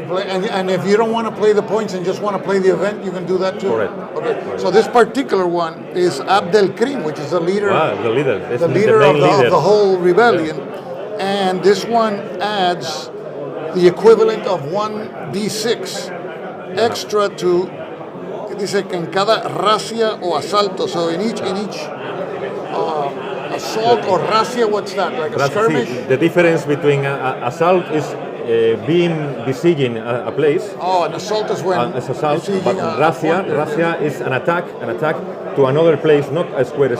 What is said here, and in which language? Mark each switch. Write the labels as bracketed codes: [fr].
[en] And if you don't want to play the points and just want to play the event, you can do that too. Correct. Okay. So this particular one is Abdelkrim, which is the leader. The leader. The leader of the whole rebellion, and this one adds the equivalent of 1d6 extra to. [es] Dice que en cada racia o asalto. [en] So in each assault or racia, what's that? Like a skirmish? The difference between assault is besieging a place. Oh, an assault is when it's assault, but racia is an attack to another place, not a square space.